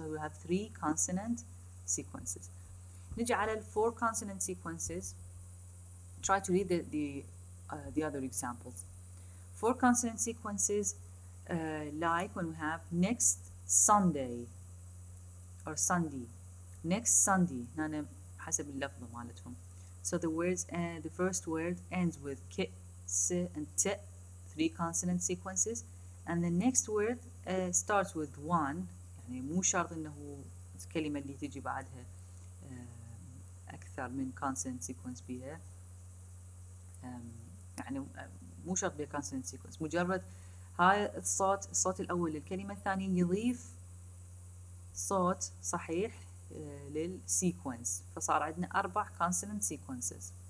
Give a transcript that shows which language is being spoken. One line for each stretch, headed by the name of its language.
English: So we have 3 consonant sequences.
Arabic: نجي على
English: 4 consonant sequences. Try to read the other examples. 4 consonant sequences like when we have next Sunday or Sunday.
Arabic: next Sunday هنا حسب اللفظة مالتهم.
English: So the words and the first word ends with k, s and t, 3 consonant sequences, and the next word starts with 1.
Arabic: يعني مو شرط انه الكلمة اللي تجي بعدها أكثر من consonant sequence بيها. يعني مو شرط بيها consonant sequence، مجرد هاي الصوت الأول للكلمة الثانية يضيف صوت صحيح للسيكونس، فصار عندنا 4 consonant sequences.